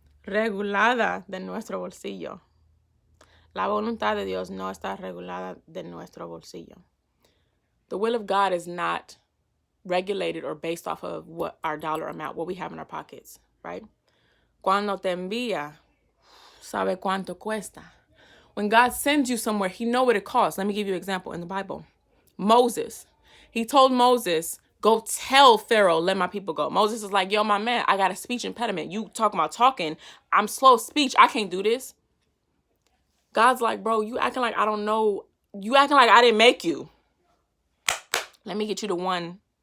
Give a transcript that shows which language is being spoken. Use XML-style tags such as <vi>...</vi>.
<es>Regulada de nuestro bolsillo. La voluntad de Dios no está regulada de nuestro bolsillo.</es> <en>The will of God is not regulated or based off of what our dollar amount, what we have in our pockets, right?</en> <es>Cuando te envía, sabe cuánto cuesta.</es> <en>When God sends you somewhere, he know what it costs. Let me give you an example in the Bible. Moses, he told Moses, go tell Pharaoh, let my people go. Moses is like, yo, my man, I got a speech impediment. You talking about talking. I'm slow of speech. I can't do this. God's like, bro, you acting like I don't know. You acting like I didn't make you. Let me get you the one.</en>